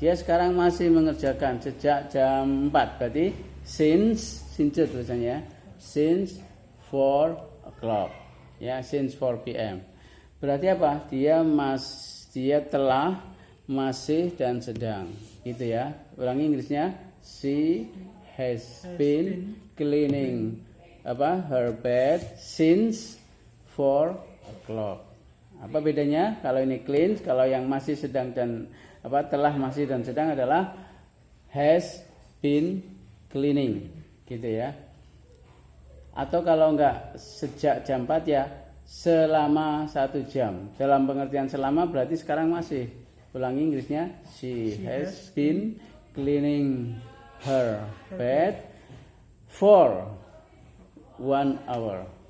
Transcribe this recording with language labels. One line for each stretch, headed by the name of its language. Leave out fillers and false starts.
Indonesian: Dia sekarang masih mengerjakan sejak jam 4. Berarti
English: since
Indonesian: tulisannya.
English: Since 4 o'clock.
Indonesian: Ya,
English: since 4 p.m.
Indonesian: Berarti apa? Dia telah, masih dan sedang. Gitu ya. Ulangi Inggrisnya.
English: She has been cleaning her bed since 4 o'clock.
Indonesian: Apa bedanya? Kalau ini clean, kalau yang masih sedang dan telah, masih dan sedang adalah
English: has been cleaning,
Indonesian: gitu ya. Atau kalau enggak sejak jam 4 ya selama 1 jam. Dalam pengertian selama berarti sekarang masih. Ulangi Inggrisnya.
English: She has been cleaning her bed for 1 hour.